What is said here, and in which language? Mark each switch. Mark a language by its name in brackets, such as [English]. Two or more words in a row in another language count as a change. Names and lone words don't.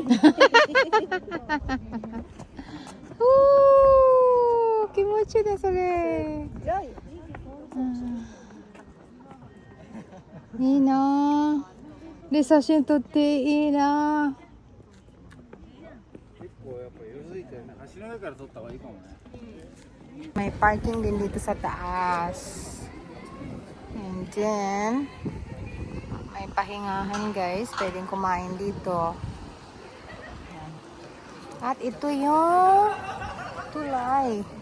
[Japanese] ふー、気持ちいいだ、それ。いいなぁ。で、写真撮っていいなぁ。結構やっぱ色づいてるね。走らないから撮った方がいいかもね。 [Filipino] May parking din dito sa taas. [English] And then, [Filipino] may pahingahan guys. Pwedeng kumain dito. Ayan. At ito yung tulay.